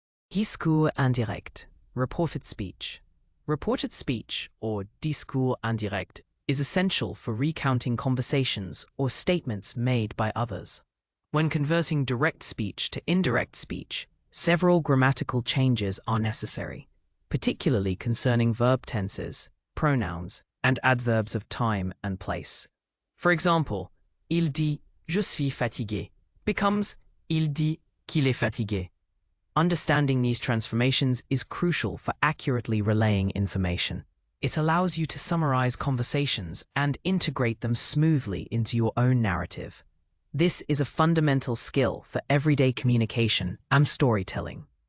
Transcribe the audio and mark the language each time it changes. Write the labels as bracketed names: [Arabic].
[English] Discours indirect, reported speech. Reported speech, or discours indirect, is essential for recounting conversations or statements made by others. When converting direct speech to indirect speech, several grammatical changes are necessary, particularly concerning verb tenses, pronouns, and adverbs of time and place. For example, [French] il dit je suis fatigué [English] becomes [French] il dit qu'il est fatigué. [English] Understanding these transformations is crucial for accurately relaying information. It allows you to summarize conversations and integrate them smoothly into your own narrative. This is a fundamental skill for everyday communication and storytelling.